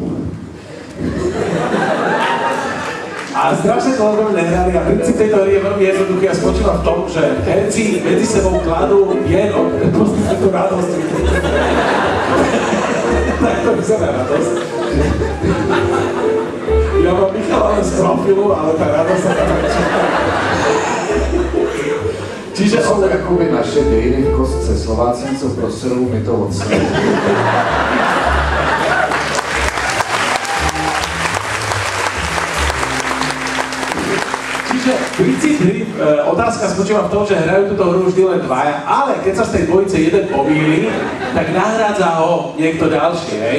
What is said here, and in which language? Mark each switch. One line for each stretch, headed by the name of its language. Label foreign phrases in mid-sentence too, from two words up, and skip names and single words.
Slovak: A strašne to veľmi nehrali a princíp tejto hry je veľmi jednoduchý a spočíva v tom, že herci medzi sebou kladú jedno, proste tú radosť. Tak to vyzerá radosť. Ja mám Michala len z profilu, ale tá radosť sa tam väčšia. Čiže
Czech: to jsou jakoby naše dějiny v kostce. Slováci něco proserou, my to odstavíme.
Slovak: Čiže princíp hry, otázka spočíva v tom, že hrajú túto hru vždy len dvaja, ale keď sa z tej dvojice jeden pomýli, tak nahrádza ho niekto ďalší, hej?